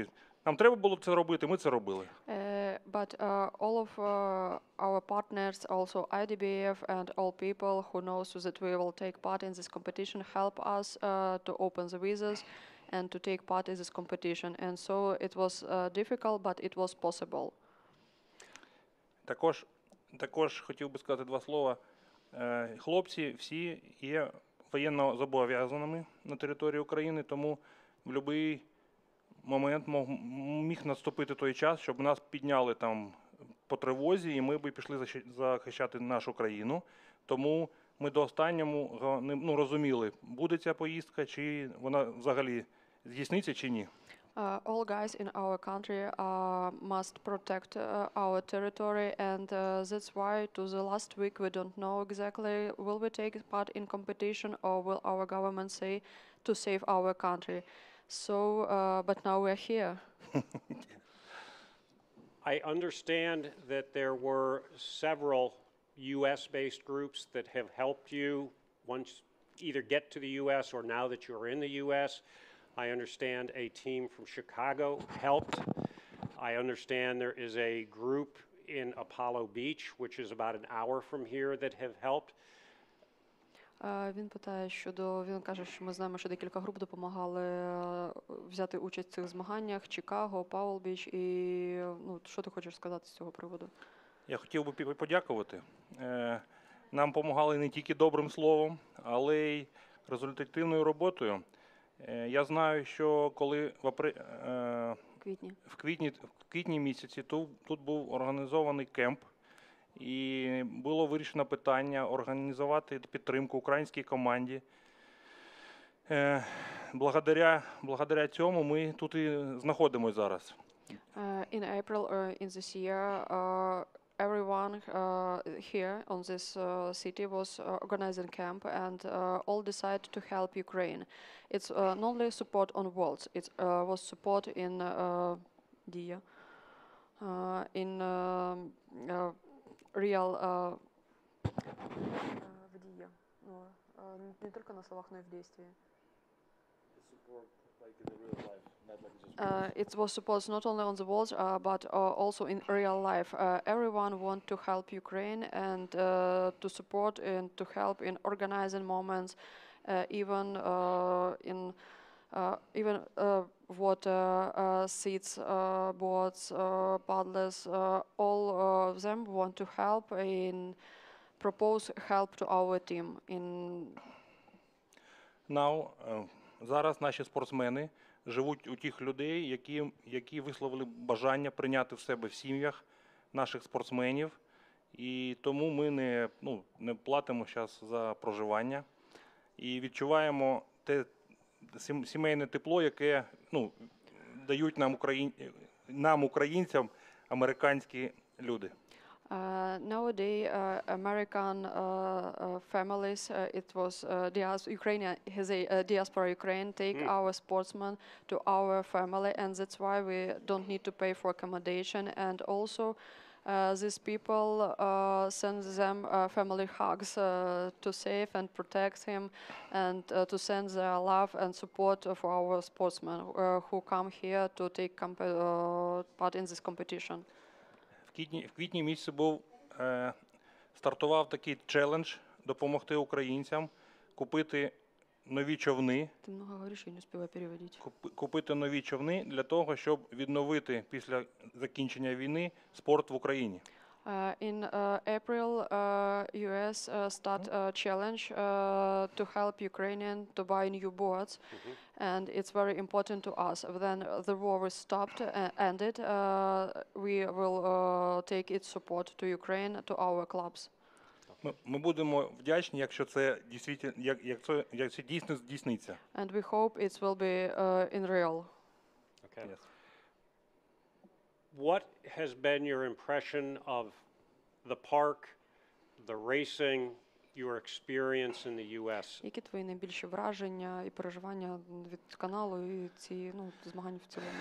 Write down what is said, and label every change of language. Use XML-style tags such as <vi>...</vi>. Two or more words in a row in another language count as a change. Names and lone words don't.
<uk>Нам треба було це робити, ми це робили.</uk> <en>But all of our partners, also IDBF and all people who knows that we will take part in this competition help us to open the visas and to take part in this competition. And so it was difficult, but it was possible.</en> <uk>Також хотів би сказати два слова. Хлопці всі є воєнно зобов'язаними на території України, тому в будь-який момент міг наступити той час, щоб нас підняли там по тривозі, і ми б пішли захищати нашу країну. Тому ми до останнього розуміли, буде ця поїздка, чи вона взагалі здійсниться, чи ні.</uk> <en>All guys in our country must protect our territory, and that's why to the last week we don't know exactly will we take part in competition or will our government say to save our country. So, but now we're here. I understand that there were several U.S.-based groups that have helped you once either get to the U.S. or now that you're in the U.S. I understand a team from Chicago helped. I understand there is a group in Apollo Beach, which is about an hour from here, that have helped.</en> <uk>Він питає він каже, що ми знаємо, що декілька груп допомагали взяти участь в цих змаганнях: Чикаго, Паул-Біч, і що ти хочеш сказати з цього приводу? Я хотів би подякувати. Нам допомагали не тільки добрим словом, але й результативною роботою. Я знаю, що коли в квітні місяці тут був організований кемп, і було вирішено питання організувати підтримку українській команді. Благодаря цьому ми тут і знаходимося зараз.</uk> <en>In April in this year, everyone here on this city was organizing camp, and all decided to help Ukraine. It's not only support on words; it was support in real</en> <uk>в дії.</uk> <ru>Ну, не только на словах, но и в действии.</ru> <en>It was supposed not only on the walls, but also in real life. Everyone want to help Ukraine and to support and to help in organizing moments, even in even water, seats, boats, paddlers. All of them want to help in propose help to our team in. Now,</en> <uk>зараз наші спортсмени живуть у тих людей, які висловили бажання прийняти в себе в сім'ях наших спортсменів. І тому ми не платимо зараз за проживання. І відчуваємо те сімейне тепло, яке дають нам, українцям, американські люди.</uk> <en>Nowadays, American families, it was Ukraine has a diaspora Ukraine take our sportsmen to our family, and that's why we don't need to pay for accommodation. And also, these people send them family hugs to save and protect him, and to send their love and support for our sportsmen who come here to take part in this competition.</en> <uk>В квітні місяці стартував такий челендж допомогти українцям купити нові човни. Ти много говориш, я не встигаю переводити. Купити нові човни для того, щоб відновити після закінчення війни спорт в Україні.</uk> <en>In April, U.S. start a challenge to help Ukrainian to buy new boats, and it's very important to us. Then the war was stopped, ended. We will take its support to Ukraine, to our clubs.</en> <uk>Ми будемо вдячні, якщо це дійсно здійсниться.</uk> <en>And we hope it will be in real. Okay. Yes. What has been your impression of the park, the racing, your experience in the U.S.?</en> <uk>Які твої найбільші враження і переживання від каналу і ці змагань в цілому?</uk>